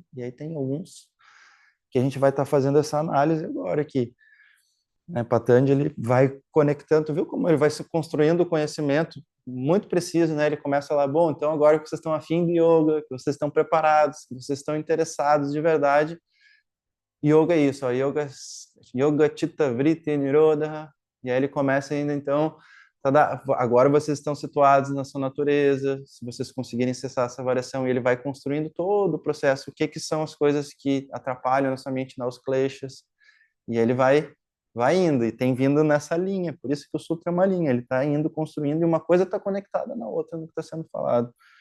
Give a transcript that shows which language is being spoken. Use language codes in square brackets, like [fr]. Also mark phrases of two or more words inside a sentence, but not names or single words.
[pt] E aí tem alguns que a gente vai estar fazendo essa análise agora aqui. Né, Patanjali vai conectando, viu como ele vai se construindo o conhecimento muito preciso, né? Ele começa lá, bom, então agora que vocês estão afim de yoga, que vocês estão preparados, que vocês estão interessados de verdade, yoga é isso, ó, [sa] योग चित्त वृत्ति निरोध, [pt] e aí ele começa ainda, então, agora vocês estão situados na sua natureza, se vocês conseguirem cessar essa variação, e ele vai construindo todo o processo, o que são as coisas que atrapalham a nossa mente, os kleshas, e ele vai indo, e tem vindo nessa linha, por isso que o sutra é uma linha, ele está indo construindo, e uma coisa está conectada na outra, no que está sendo falado.